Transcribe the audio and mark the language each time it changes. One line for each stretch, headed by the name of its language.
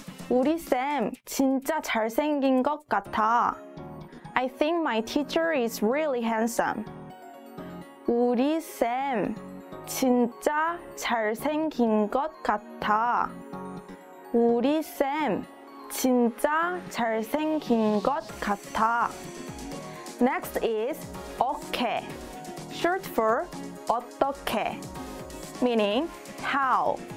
Korean: 우리 쌤 진짜 잘생긴 것 같아.
English: I think my teacher is really handsome.
Korean: 우리 쌤 진짜 잘생긴 것 같아. 우리 쌤 진짜 잘생긴 것 같아.
English: Next is 어떻게, short for 어떻게, meaning how.